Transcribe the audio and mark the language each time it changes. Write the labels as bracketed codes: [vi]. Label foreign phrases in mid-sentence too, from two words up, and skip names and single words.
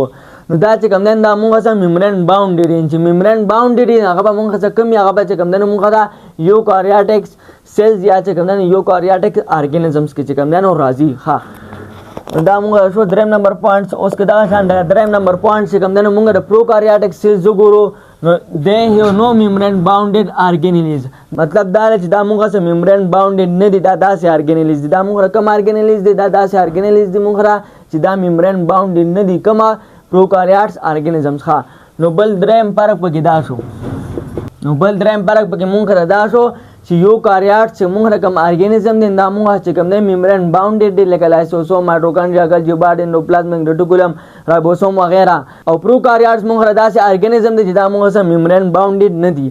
[ps] نو دا چې کوم نه دا مونږ سره [en] membrane bounded [ps] دی. چې [en] membrane bounded [ps] دی هغه به مونږ سره کوم هغه به چې کوم نه مونږ دا [en] eukaryotic cells [ps] یا چې کوم نه [en] eukaryotic organisms [ps] کې چې کوم نه راځي. ها دا مونږ شو دریم [en] number points. [ps] اوس کې دا شان دریم [en] number point [ps] چې کوم نه مونږ د [en] prokaryotic cells [ps] وګورو نو [en] they have no membrane bounded organelles. [ps] مطلب دا چې دا مونږ سره [en] membrane bounded [ps] نه دي دا داسې organelles دي. دا مونږ کوم organelles دي دا داسې organelles دي مونږ چې دا [en] membrane bounded [ps] نه دي کوم [en] prokaryotes organisms. [ps] ها نو بل دریم فرق پکې دا شو. نو بل دریم فرق پکې مونږ دا شو چې یوکاریوټ چې مونږ کوم ارګانیزم دي دا مونږ چې کوم نه [en] membrane bounded [ps] دي لکه [en] lysosome mitochondria Golgi body endoplasmic reticulum ribosome [ps] وغیرہ. او پروکاریوټس مونږ داسې ارګانیزم دي چې دا مونږ سره [en] membrane bounded [ps] نه دي.